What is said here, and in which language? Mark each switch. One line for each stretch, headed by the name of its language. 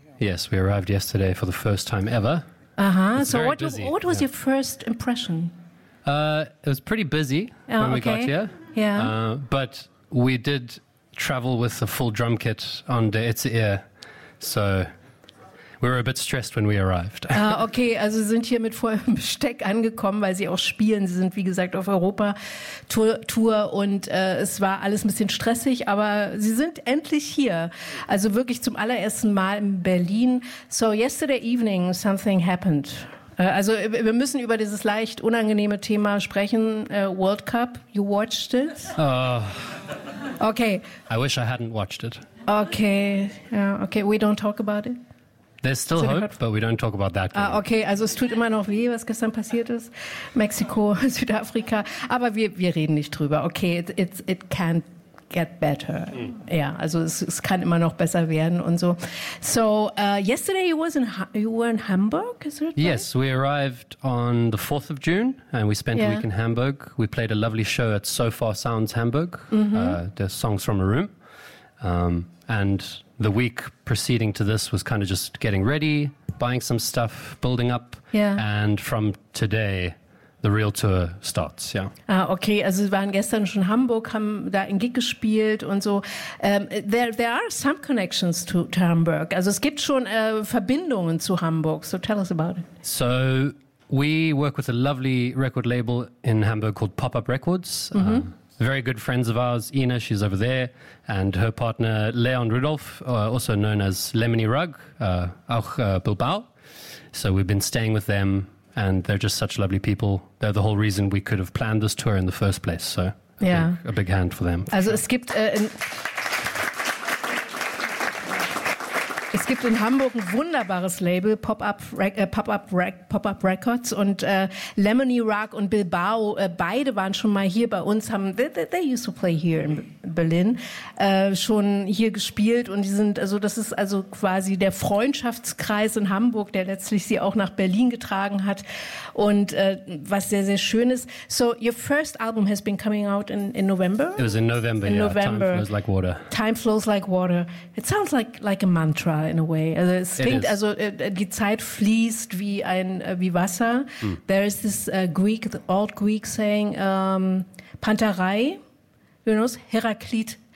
English: Yes, we arrived yesterday for the first time ever. Uh-huh. It's so very busy. What was your first impression? It was pretty busy when we got here. Yeah. But we did travel with a full drum kit on Der Itzehoer, so we were a bit stressed when we arrived.
German: Okay, also sind hier mit vollem Besteck angekommen, weil sie auch spielen. Sie sind, wie gesagt, auf Europa-Tour und es war alles ein bisschen stressig, aber sie sind endlich hier. Also wirklich zum allerersten Mal in Berlin.
English: So, yesterday evening something happened.
German: Also wir müssen über dieses leicht unangenehme Thema sprechen.
English: World Cup, you watched it? Okay. I wish I hadn't watched it. Okay, okay, we don't talk about it. There's still hope, but we don't talk about that.
German: Okay, also es tut immer noch weh, was gestern passiert ist. Mexiko, Südafrika. Aber wir reden nicht drüber.
English: Okay, it can't get better. Mm.
German: Ja, also es kann immer noch besser werden und so.
English: So, yesterday you were in Hamburg, is it right? Yes, we arrived on the 4th of June and we spent a week in Hamburg. We played a lovely show at So Far Sounds Hamburg, the Songs from a Room. And the week preceding to this was kind of just getting ready, buying some stuff, building up. Yeah. And from today, the real tour starts,
German: Okay, also wir waren gestern schon in Hamburg, haben da einen Gig gespielt und so.
English: There are some connections to Hamburg.
German: Also es gibt schon Verbindungen zu Hamburg.
English: So tell us about it. So we work with a lovely record label in Hamburg called Pop-Up Records. Very good friends of ours, Ina, she's over there, and her partner Leon Rudolph, also known as Lemony Rug, auch Bilbao. So we've been staying with them, and they're just such lovely people. They're the whole reason we could have planned this tour in the first place. So a big hand for them.
German: Also es gibt es gibt in Hamburg ein wunderbares Label, Pop-Up Records und Lemony Rock und Bilbao, beide waren schon mal hier bei uns,
English: they used to play here in Berlin,
German: schon hier gespielt und das ist quasi der Freundschaftskreis in Hamburg, der letztlich sie auch nach Berlin getragen hat und was sehr, sehr schön ist.
English: So, your first album has been coming out in November? It was in November, November. Time Flows Like Water. Time Flows Like Water. It sounds like a mantra. In a way,
German: also es klingt, also die Zeit fließt wie Wasser.
English: Mm. There is this old Greek saying, Panterei, you know, Heraklit.